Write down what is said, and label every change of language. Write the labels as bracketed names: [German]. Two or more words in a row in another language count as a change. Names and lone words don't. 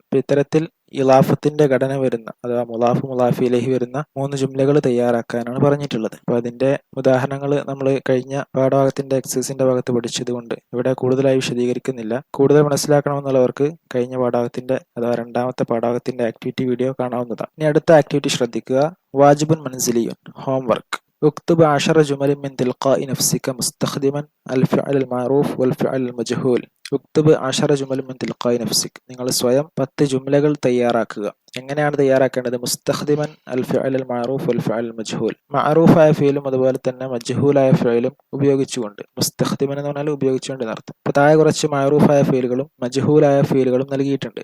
[Malayalam] അപ്പൊ ഇത്തരത്തിൽ ഇലാഫത്തിന്റെ ഘടന വരുന്ന അഥവാ മുലാഫ്, മുലാഫിയിലേക്ക് വരുന്ന 3 ജുംലകൾ തയ്യാറാക്കാനാണ് പറഞ്ഞിട്ടുള്ളത്. അപ്പൊ അതിന്റെ ഉദാഹരണങ്ങൾ നമ്മൾ കഴിഞ്ഞ പാഠഭാഗത്തിന്റെ എക്സസൈസിന്റെ ഭാഗത്ത് പഠിച്ചത് കൊണ്ട് ഇവിടെ കൂടുതലായി വിശദീകരിക്കുന്നില്ല. കൂടുതൽ മനസ്സിലാക്കണമെന്നുള്ളവർക്ക് കഴിഞ്ഞ പാഠഭാഗത്തിന്റെ അഥവാ രണ്ടാമത്തെ പാഠഭാഗത്തിന്റെ ആക്ടിവിറ്റി വീഡിയോ കാണാവുന്നതാണ്. ഇനി അടുത്ത ആക്ടിവിറ്റി ശ്രദ്ധിക്കുക. [Arabic] واجب منزلي, [Malayalam] ഹോംവർക്ക്. [Arabic] اكتب 10 جمل من تلقاء نفسك مستخدما الفعل المعروف والفعل المجهول. اكتب 10 جمل من تلقاء نفسك. [Malayalam] നിങ്ങൾ സ്വയം 10 ജുംലകൾ തയ്യാറാക്കുക. എങ്ങനെയാണ് തയ്യാറാക്കേണ്ടത്? [Arabic] مستخدما الفعل المعروف والفعل المجهول. [Malayalam] മഅറൂഫായ ഫിഅലും അതുപോലെ തന്നെ മജ്ഹൂലായ ഫിഅലും ഉപയോഗിച്ചുകൊണ്ട്. മുസ്തഖ്ദിമൻ എന്ന് പറഞ്ഞാൽ ഉപയോഗിച്ചുകൊണ്ട് എന്നർത്ഥം. അപ്പോൾ താഴെ കുറച്ച് മഅറൂഫായ ഫിഅലുകളും മജ്ഹൂലായ ഫിഅലുകളും നൽകിയിട്ടുണ്ട്.